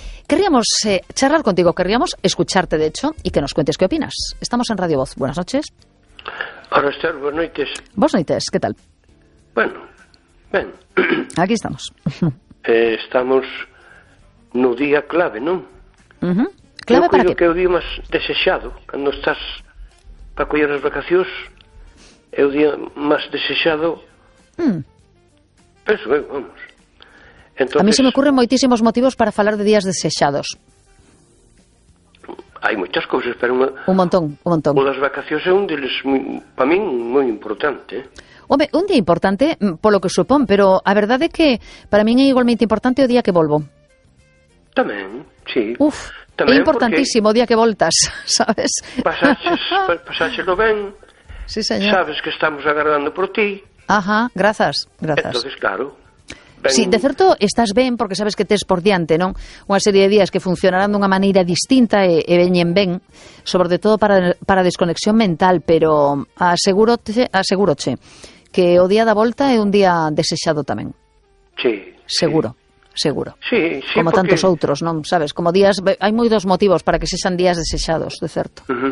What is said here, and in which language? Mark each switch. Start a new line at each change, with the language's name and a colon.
Spanish: Querríamos charlar contigo, querríamos escucharte, de hecho, y que nos cuentes qué opinas. Estamos en Radio Voz. Buenas noches. Hola, Esther. Buenas noches. Buenas noches. ¿Qué tal? Bueno, bien. Aquí estamos. Estamos en un día clave, ¿no? Clave para ti.
Galician: Que é o día máis desexado cando estás para coller as vacacións. É o día máis desexado. Penso, vamos.
Spanish: Entonces, a mí se me ocurren
Galician: moitísimos motivos para falar de días desexados. Hai moitas cousas, pero un montón. O das vacacións é un deles, para min, moi importante. Home, un día importante, polo que supón, pero a verdade é que para min é igualmente importante o día que volvo. Tamén, sí. Uf, tamén é importantísimo o día que voltas, sabes? Pasáxelo ben. Sí, señor. Sabes que estamos agardando por ti. Ajá, grazas, grazas.
Spanish: Entonces, claro.
Galician: Ben... Sí, de certo, estás ben porque sabes que tes por diante, non? Unha serie de días que funcionarán dunha maneira distinta e veñen ben, sobre todo para desconexión mental, pero asegúrote que o día da volta é un día desexado tamén. Sí. Seguro. Sí. Seguro. Sí, sí. Como porque... tantos outros, non? Sabes, como días... Hai moi dos motivos para que sexan días desexados, de certo.